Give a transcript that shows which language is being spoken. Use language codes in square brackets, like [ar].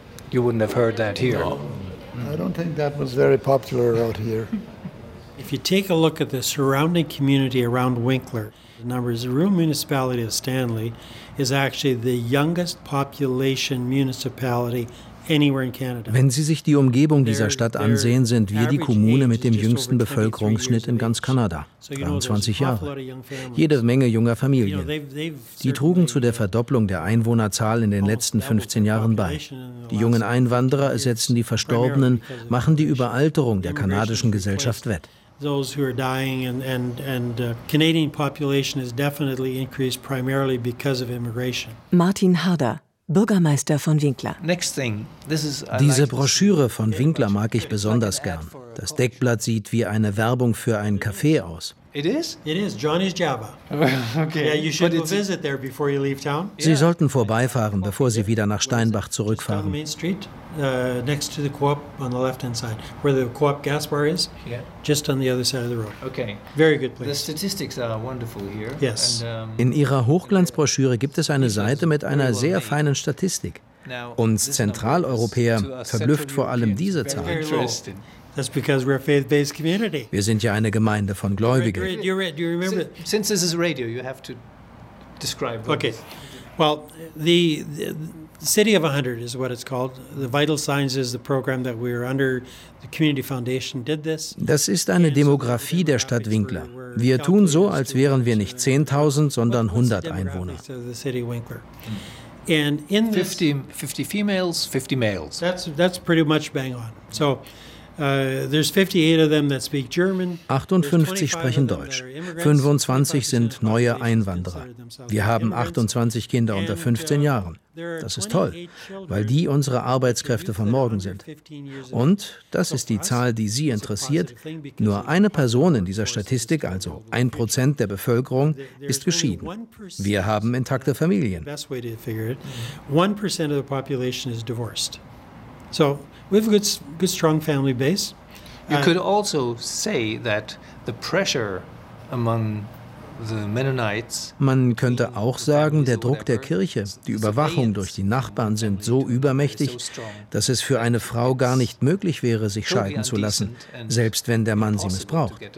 [en] You wouldn't have heard that here. No. I don't think that was very popular out here. If you take a look at the surrounding community around Winkler, the numbers, the rural municipality of Stanley is actually the youngest population municipality anywhere in Canada. [de] Wenn Sie sich die Umgebung dieser Stadt ansehen, sind wir die Kommune mit dem jüngsten Bevölkerungsschnitt in ganz Kanada, 23 Jahre. Jede Menge junger Familien. Die trugen zu der Verdopplung der Einwohnerzahl in den letzten 15 Jahren bei. Die jungen Einwanderer ersetzen die Verstorbenen, machen die Überalterung der kanadischen Gesellschaft wett. [en] Those who are dying and Canadian population is definitely increased primarily because of immigration. [de] Martin Harder, Bürgermeister von Winkler. [en] Next thing, this is [de] diese Broschüre von Winkler mag ich besonders gern. Das Deckblatt sieht wie eine Werbung für einen Kaffee aus. [en] It is Johnny's Java. Okay. Yeah, you should visit there before you leave town. [de] Sie sollten vorbeifahren, bevor Sie wieder nach Steinbach zurückfahren. [en] Main Street, next to the Co-op on the left-hand side, where the Co-op gas bar is. Yeah. Just on the other side of the road. Okay. Very good place. The statistics are wonderful here. Yes. [de] In Ihrer Hochglanzbroschüre gibt es eine Seite mit einer sehr feinen Statistik. Uns Zentraleuropäer verblüfft vor allem diese Zahl. [en] That's because we're a faith-based community. [de] Wir sind ja eine Gemeinde von Gläubigen. [en] Do you remember? Since this is radio, you have to describe. Okay. Well, the City of 100 is what it's called. The Vital Signs is the program that we're under. The Community Foundation did this. [de] Das ist eine Demografie der Stadt Winkler. Wir tun so, als wären wir nicht 10.000, sondern 100 Einwohner. [en] So the City of Winkler. And in this, 50 females, 50 males. That's pretty much bang on. So. There's 58 of them that speak German. [de] 58 sprechen Deutsch. 25 sind neue Einwanderer. Wir haben 28 Kinder unter 15 Jahren. Das ist toll, weil die unsere Arbeitskräfte von morgen sind. Und, das ist die Zahl, die Sie interessiert, nur eine Person in dieser Statistik, also 1% der Bevölkerung, ist geschieden. Wir haben intakte Familien. [en] 1% of the population is divorced. So, we have a good strong family base. You could also say that the pressure among the Mennonites. [de] Man könnte auch sagen, der Druck der Kirche, die Überwachung durch die Nachbarn sind so übermächtig, dass es für eine Frau gar nicht möglich wäre, sich scheiden zu lassen, selbst wenn der Mann sie missbraucht.